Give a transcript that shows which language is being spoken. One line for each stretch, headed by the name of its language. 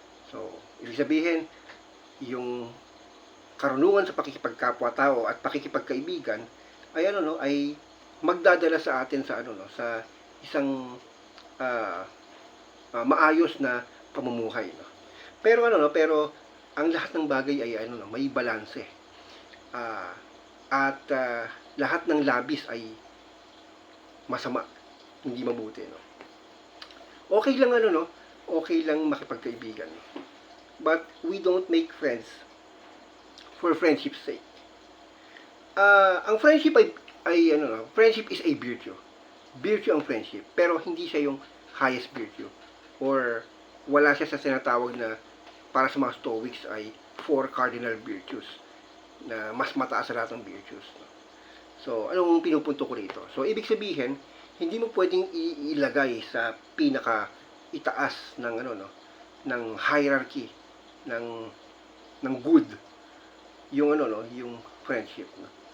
Filipino: So, ibig sabihin yung karunungan sa pakikipagkapwa-tao at pakikipagkaibigan ay ay magdadala sa atin sa sa isang maayos na pamumuhay, no. Pero pero ang lahat ng bagay ay may balanse. At lahat ng labis ay masama, hindi mabuti, no. Okay lang okay lang makipagkaibigan.
English: But we don't make friends for friendship's sake. Ang friendship ay friendship is a virtue.
Filipino: Virtue ang friendship, pero hindi siya yung highest virtue. Or wala siya sa sinatawag na para sa mga Stoics ay 4 cardinal virtues na mas mataas sa lahat ng virtues. So, anong pinupunto ko rito? So, ibig sabihin, hindi mo pwedeng ilagay sa pinaka itaas ng ng hierarchy ng good yung yung friendship, no?